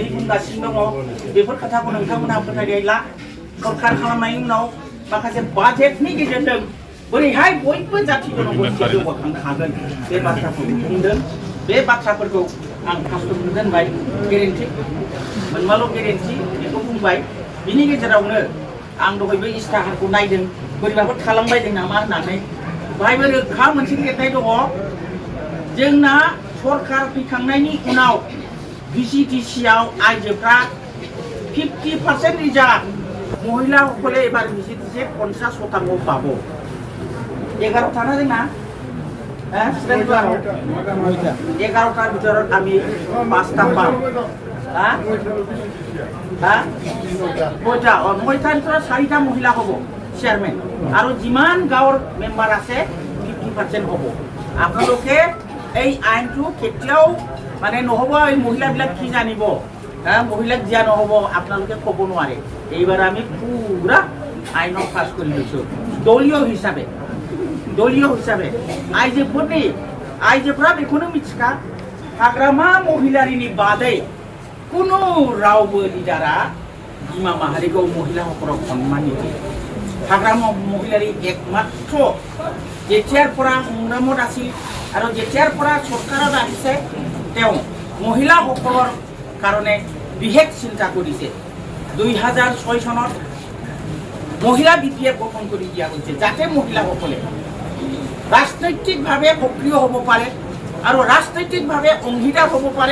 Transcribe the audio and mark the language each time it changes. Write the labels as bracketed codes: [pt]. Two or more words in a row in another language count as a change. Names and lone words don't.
[brx] बुंगासिनो दङ बेफोर खोथाखौ नोंथांमोनहा फोथायनाय ला सरकार खालामनायनि उनाव माखासे बाजेटनि गेजेरजों बोरैहाय बयबो जाथि जनगोष्ठीया जौगाखांनो हागोन बे बाथ्राखौ बुंदों बे बाथ्राफोरखौ आं फार्स्टआवनो दोनबाय गेरेन्टि मोनबाल' गेरेन्टि बेखौ बुंबाय बिनि गेजेरावनो आं दहायबो इस्ताहारखौ नायदों बोरैबाफोर थालांबायदों नामा होननानै बाहायबो रोखा मोनसे लिरनाय दङ जोंना सरकार फैखांनायनि उनाव VCTC-आव आइजोफ्रा 50% रिजार्भ [as] महिलाসকলে এবার VCTC 50% পাবো 11টা না না হ্যাঁ 11টার ভিতৰত আমি 5টা পাম হ্যাঁ হ্যাঁ 9টাৰ ভিতৰত 4টা মহিলা হ'ব চেয়ারম্যান আৰু যিমান গাঁৱৰ মেম্বাৰ আছে 50% হ'ব আপোনালোকে এই আইনটো কেতিয়াও মানে নহ'ব এই মহিলাবিলাক কি জানিব হ্যাঁ মহিলাক জিয়া নহ'ব আপোনালোকে ক'ব নোৱাৰে এইবাৰ আমি পুৰা আইনক পাছ কৰি লৈছোঁ দলীয় হিচাপে [brx] आइजोफ्रा बेखौनो मिथिखा हाग्रामा महिलारिनि बादै कुनु रावबो लिडारा बिमा माहारिखौ महिलाफोराव सन्मान होयो [as] হাগ্রাম মহিলারই একমাত্র যেতিয়াৰ পৰা সংগ্ৰামত আছিল আৰু যেতিয়াৰ পৰা চৰকাৰত আহিছে তেওঁ মহিলাসকলৰ কাৰণে বিশেষ চিন্তা কৰিছে 2006 চনত মহিলা বিপিএফ গঠন কৰি দিয়া হৈছে যাতে মহিলাসকলে ৰাজনৈতিকভাৱে সক্ৰিয় হ'ব পাৰে আৰু ৰাজনৈতিকভাৱে অংশীদাৰ হ'ব পাৰে